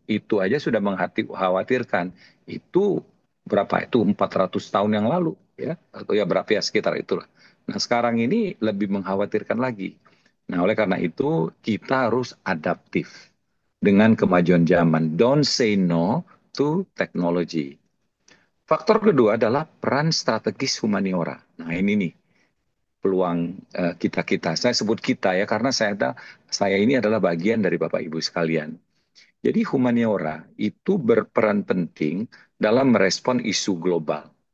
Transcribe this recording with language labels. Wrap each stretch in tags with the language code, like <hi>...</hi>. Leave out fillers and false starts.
<id>Itu aja sudah mengkhawatirkan. Itu berapa itu 400 tahun yang lalu ya atau ya berapa ya sekitar itulah. Nah, sekarang ini lebih mengkhawatirkan lagi. Nah, oleh karena itu kita harus adaptif dengan kemajuan zaman.</id> <en>Don't say no to technology.</en> <id>Faktor kedua adalah peran strategis humaniora. Nah, ini nih peluang kita-kita. Saya sebut kita ya karena saya ini adalah bagian dari Bapak Ibu sekalian. Jadi humaniora itu berperan penting dalam merespon isu global.</id>